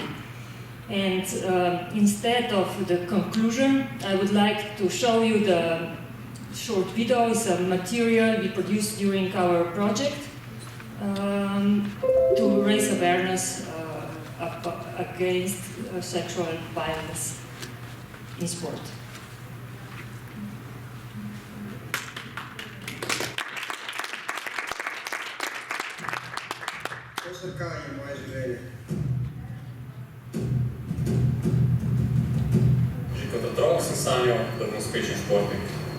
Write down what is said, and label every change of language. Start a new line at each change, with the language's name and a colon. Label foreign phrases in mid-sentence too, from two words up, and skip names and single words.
English: And instead of the conclusion, I would like to show you the short video. It's a material we produced during our project to raise awareness against sexual violence in sport.
Slovenian: Kaj je moje življenje? Že kot otrok sem sanjal, da bom uspešen športnik.